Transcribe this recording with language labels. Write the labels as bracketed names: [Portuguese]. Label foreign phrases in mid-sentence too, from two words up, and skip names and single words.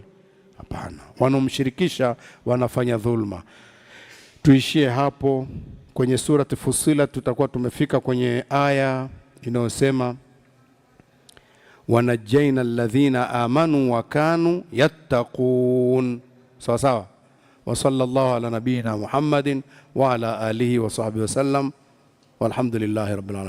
[Swahili] Hapana, wanomshirikisha wanafanya dhulma. Tuishie hapo kwenye surati Fussilat. Tutakuwa tumefika kwenye aya inayosema [Arabic] ونجينا الذين آمنوا وكانوا يتقون. [Swahili] Sawa sawa. [Arabic] وصلى الله على نبينا محمد وعلى آله وصحبه وسلم والحمد لله رب العالمين.